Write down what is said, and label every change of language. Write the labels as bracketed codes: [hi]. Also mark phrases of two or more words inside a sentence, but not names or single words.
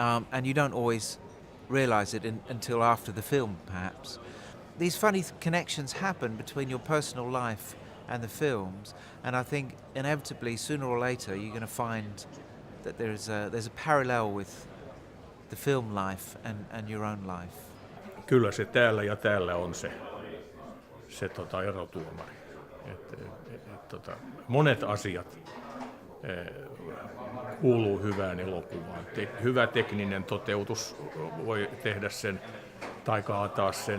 [en] and you don't always realise it until after the film, perhaps. These funny connections happen between your personal life and the films, and I think inevitably, sooner or later, you're going to find that there's a parallel with the film life and your own life. [fi] Kyllä se täällä ja täällä on se erotuomari. Monet asiat kuuluu hyvään elokuvaan. Hyvä tekninen toteutus voi tehdä sen tai kaataa sen.